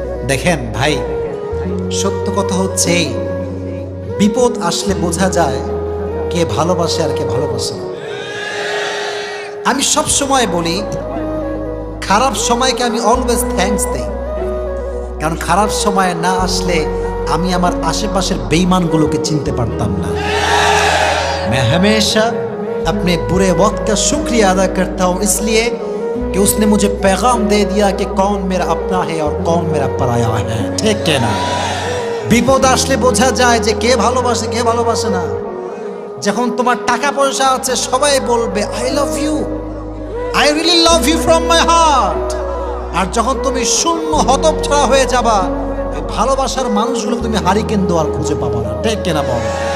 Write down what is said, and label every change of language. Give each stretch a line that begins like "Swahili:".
Bangla: দেখেন ভাই, সত্য কথা হচ্ছে এই, বিপদ আসলে বোঝা যায় কে ভালোবাসে আর কে ভালোবাসে না। আমি সব সময় বলি, খারাপ সময়কে আমি অলওয়েজ থ্যাঙ্কস দেই, কারণ খারাপ সময় না আসলে আমি আমার আশেপাশের বেঈমানগুলোকে চিনতে পারতাম না।
Hindi: मैं हमेशा अपने बुरे वक्त का शुक्रिया अदा करता हूँ, इसलिए कि उसने मुझे पैगाम दे दिया कि कौन मेरा अपना है और कौन मेरा पराया है,
Bangla: ঠিক না? বিপদ আসলে বোঝা যায় যে কে ভালোবাসে কে ভালোবাসে না। যখন তোমার টাকা পয়সা আছে সবাই বলবে
English: I love you, I really love you from my heart.
Bangla: আর যখন তুমি শূন্য হতচ্ছাড়া হয়ে যাবা, ওই ভালোবাসার মানুষগুলো তুমি হারিকেন দোয়ার খুঁজে পাবা না, ঠিক কিনা বলো?